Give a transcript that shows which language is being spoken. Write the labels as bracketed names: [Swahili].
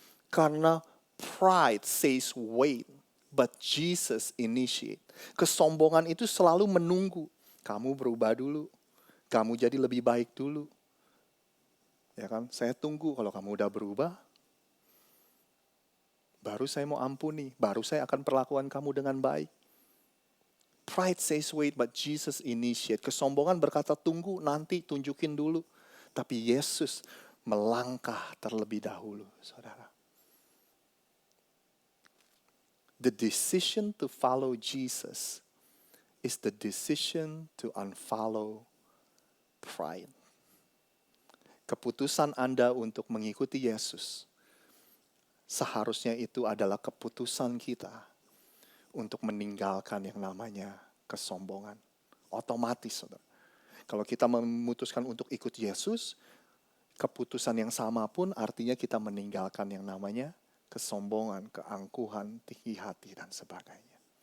[Indonesian] Karena [English] pride says wait, but Jesus initiate. [Indonesian] Kesombongan itu selalu menunggu. Kamu berubah dulu. Kamu jadi lebih baik dulu. Ya kan? Saya tunggu kalau kamu udah berubah. Baru saya mau ampuni. Baru saya akan perlakuan kamu dengan baik. [English] Pride says wait, but Jesus initiate. [Indonesian] Kesombongan berkata tunggu, nanti tunjukin dulu. Tapi Yesus melangkah terlebih dahulu, saudara. [English] The decision to follow Jesus is the decision to unfollow pride. [Indonesian] Keputusan Anda untuk mengikuti Yesus seharusnya itu adalah keputusan kita untuk meninggalkan yang namanya kesombongan. Otomatis, saudara. Kalau kita memutuskan untuk ikut Yesus, keputusan yang sama pun artinya kita meninggalkan yang namanya kesombongan, keangkuhan, tinggi hati, dan sebagainya.